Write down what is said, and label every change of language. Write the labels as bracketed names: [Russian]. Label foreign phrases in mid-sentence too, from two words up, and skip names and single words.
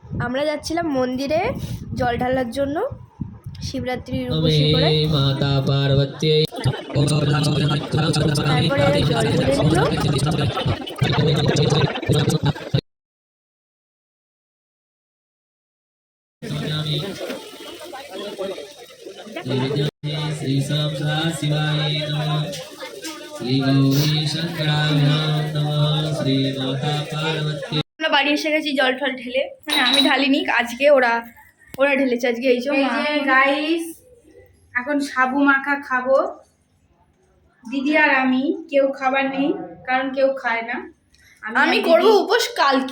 [Bangla] আমরা যাচ্ছিলাম মন্দিরে জল ঢালার জন্য শিবরাত্রির উপসী করে। মাতা পার্বতী তারপরে জল ঢেলে নিল। [Sanskrit] श्री शाम शिवाय नमः श्री गौरी शंकराय नमः श्री माता पार्वती। [Bangla] আমরা বাড়ি এসে গেছি জল ঠল ঢেলে, মানে আমি ঢালিনি, আজকে ওরা ঢেলেছে আজকে। এই যে গাইস এখন সাবু মাখা খাবো দিদি আর আমি, কেউ খাবার নেই কারণ কেউ খায় না। আমি করবো উপোস কালকে,